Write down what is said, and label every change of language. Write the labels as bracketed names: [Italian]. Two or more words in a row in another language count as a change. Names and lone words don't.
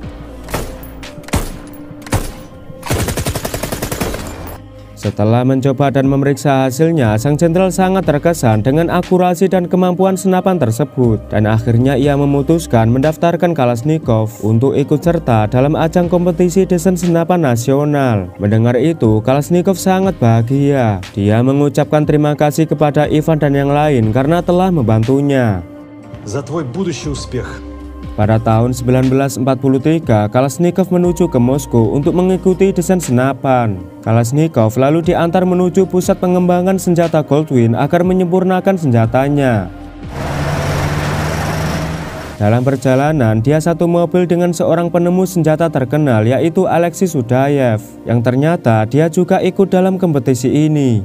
[Indonesian] Setelah mencoba dan memeriksa hasilnya, sang jenderal sangat terkesan dengan akurasi dan kemampuan senapan tersebut. Dan akhirnya ia memutuskan mendaftarkan Kalashnikov untuk ikut serta dalam ajang kompetisi desain senapan nasional. Mendengar itu, Kalashnikov sangat bahagia. Dia mengucapkan terima kasih kepada Ivan dan yang lain karena telah membantunya. [Russian] За твой будущий успех. [Indonesian] Pada tahun 1943, Kalashnikov menuju ke Moskow untuk mengikuti desain senapan. Kalashnikov lalu diantar menuju pusat pengembangan senjata Goldwyn agar menyempurnakan senjatanya. Dalam perjalanan, dia satu mobil dengan seorang penemu senjata terkenal yaitu Alexei Sudayev, yang ternyata dia juga ikut dalam kompetisi ini.